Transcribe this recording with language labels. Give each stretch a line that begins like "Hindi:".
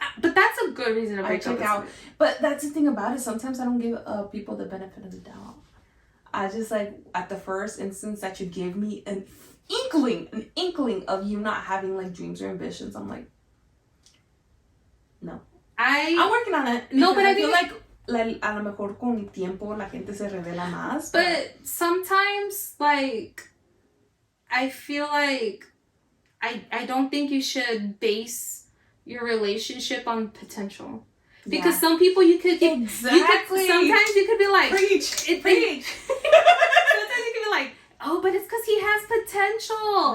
English: but that's a good reason to break up. Out. But that's the thing about it. Sometimes I don't give people the benefit of the doubt. I just, like, at the first instance that you give me an inkling of you not having, like, dreams or ambitions, I'm like, no. I'm working on it. No, but I feel like
Spanish: a lo mejor con el tiempo la gente se revela más.
English: But sometimes, like, I feel like I don't think you should base your relationship on potential. Because some people sometimes you could be like, preach. Sometimes you could be like, oh, but it's because he has potential.